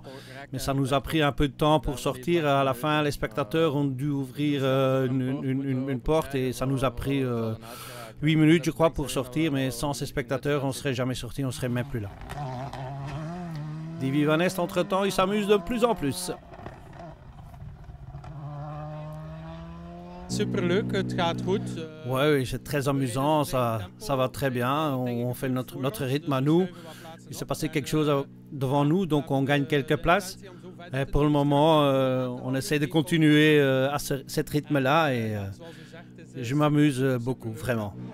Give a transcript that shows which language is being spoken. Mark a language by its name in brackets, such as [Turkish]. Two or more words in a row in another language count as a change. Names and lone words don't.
[French] Mais ça nous a pris un peu de temps pour sortir. À la fin, les spectateurs ont dû ouvrir une porte et ça nous a pris 8 minutes, je crois, pour sortir. Mais sans ces spectateurs, on ne serait jamais sorti, on ne serait même plus là. Davy Van Ness, entre-temps, il s'amuse de plus en plus. [Dutch] Superleuk, het gaat goed. [French] Oui, c'est très amusant, ça va très bien. On fait notre rythme à nous. Il s'est passé quelque chose devant nous, donc on gagne quelques places. Et pour le moment, on essaie de continuer à ce rythme-là et je m'amuse beaucoup, vraiment.